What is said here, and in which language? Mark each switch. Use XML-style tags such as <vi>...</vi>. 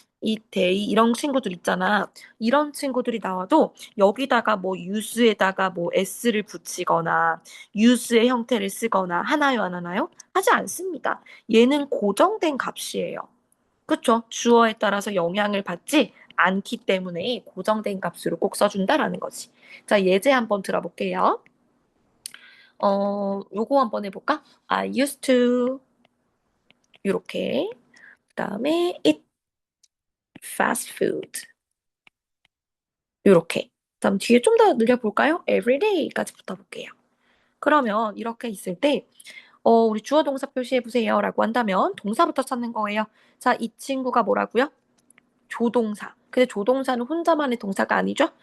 <ko>it, they 이런 친구들 있잖아. 이런 친구들이 나와도 여기다가 뭐 use에다가 뭐 s를 붙이거나 use의 형태를 쓰거나 하나요, 안 하나요? 하지 않습니다. 얘는 고정된 값이에요. 그쵸? 주어에 따라서 영향을 받지 않기 때문에 고정된 값으로 꼭 써준다라는 거지. 자, 예제 한번 들어볼게요. 요거 한번 해볼까?</ko> <en>I used to,</en> <ko>요렇게. 그 다음에</ko> <en>eat fast food.</en> <ko>요렇게. 그다음 뒤에 좀 더 늘려볼까요?</ko> <en>every day</en> <ko>까지 붙어볼게요. 그러면 이렇게 있을 때, 우리 주어 동사 표시해보세요 라고 한다면 동사부터 찾는 거예요. 자, 이 친구가 뭐라고요? 조동사. 근데 조동사는 혼자만의 동사가 아니죠?</ko>